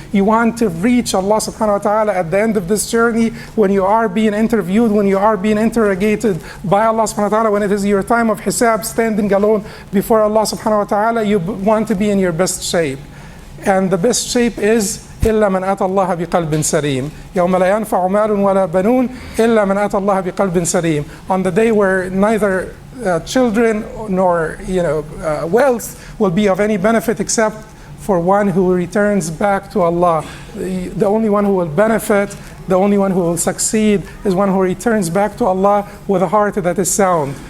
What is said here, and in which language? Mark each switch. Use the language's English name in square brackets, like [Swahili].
[English] You want to reach Allah subhanahu wa ta'ala at the end of this journey, when you are being interviewed, when you are being interrogated by Allah subhanahu wa ta'ala, when it is your time of hisab, standing alone before Allah subhanahu wa ta'ala, you want to be in your best shape. And the best shape is [Arabic] إلا من أتى الله بقلب سليم يوم لا ينفع مال ولا بنون إلا من أتى الله بقلب سليم. [English] On the day where neither children nor wealth will be of any benefit except for one who returns back to Allah. The only one who will benefit, the only one who will succeed is one who returns back to Allah with a heart that is sound.